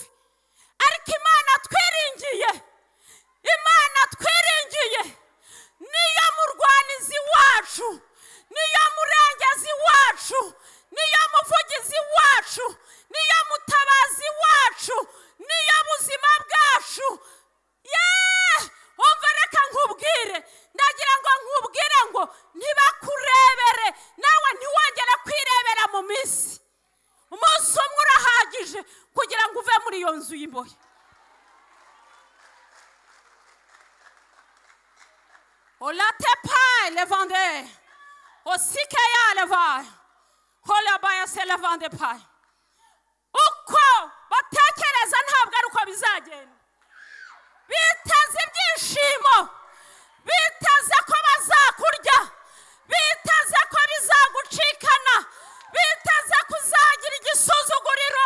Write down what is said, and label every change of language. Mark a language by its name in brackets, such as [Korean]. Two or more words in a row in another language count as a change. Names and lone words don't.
[Kinyarwanda] Ariko Imana twiringiye, Imana twiringiye niyo murwanizi wacu, niyo murengezi wacu, niyo muvugizi wacu, niyo mutabazi wacu, niyo buzima bwacu. Umva reka nkubwire, ndagira ngo nkubwire ngo ntibakurebere nawe ntiwongere kwirebera mu minsi. Umunsi umwe urahagije kugira ngo uve muri iyo nzu y'imbohe. Olate pai levande, osikeya leva, holabaya se levande pai. Uko batekereza ntabwo ari uko bizagenda. Biteze ibyishimo, biteze ko bazakurya, biteze ko bizagucikana, biteze kuzagira igisuzuguriro.